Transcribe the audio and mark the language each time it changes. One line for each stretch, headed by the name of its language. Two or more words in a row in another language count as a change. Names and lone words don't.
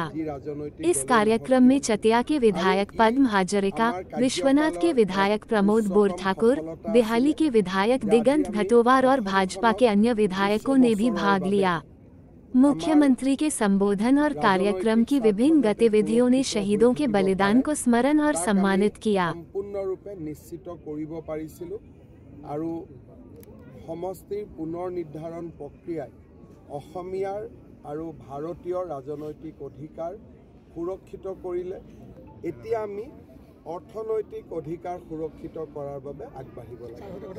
Hindi: इस कार्यक्रम में चतिया के विधायक पद्म हाजरिका, विश्वनाथ के विधायक प्रमोद बोरठाकुर, बिहाली के विधायक दिगंत घटोवार और भाजपा के अन्य विधायकों ने भी भाग लिया। मुख्यमंत्री के संबोधन और कार्यक्रम की विभिन्न गतिविधियों ने शहीदों के बलिदान को स्मरण और सम्मानित किया।
Assamese: আৰু সমষ্টিৰ পুনৰ নিৰ্ধাৰণ প্ৰক্ৰিয়াই অসমীয়াৰ আৰু ভাৰতীয় ৰাজনৈতিক অধিকাৰ সুৰক্ষিত কৰিলে। এতিয়া আমি অৰ্থনৈতিক অধিকাৰ সুৰক্ষিত কৰাৰ বাবে আগবাঢ়িব লাগিব।